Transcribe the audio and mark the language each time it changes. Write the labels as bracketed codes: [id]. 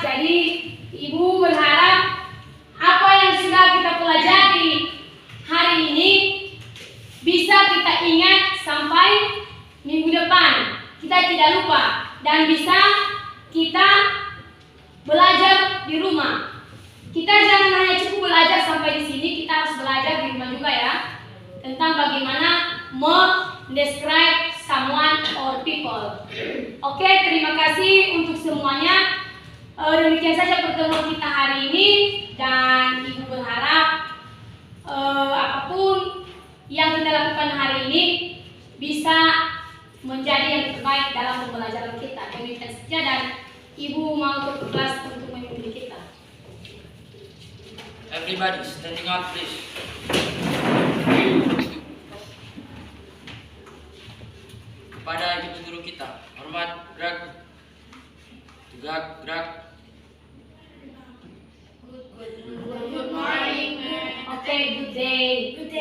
[id] Jadi Ibu berharap apa yang sudah kita pelajari hari ini bisa kita ingat sampai minggu depan. Kita tidak lupa dan bisa kita belajar di rumah. Kita jangan hanya cukup belajar sampai di sini, kita harus belajar di rumah juga ya. Tentang bagaimana [en] describe someone or people. [id] Oke, terima kasih untuk semuanya. Demikian saja pertemuan kita hari ini dan Ibu berharap apapun yang kita lakukan hari ini bisa menjadi yang terbaik dalam pembelajaran kita. Demikian saja dan Ibu mau ke kelas untuk memimpin kita. [en] Everybody standing up, please. [id] Kepada ibu guru kita, hormat, gerak, tegak, gerak. [en] Good morning. Okay, good day.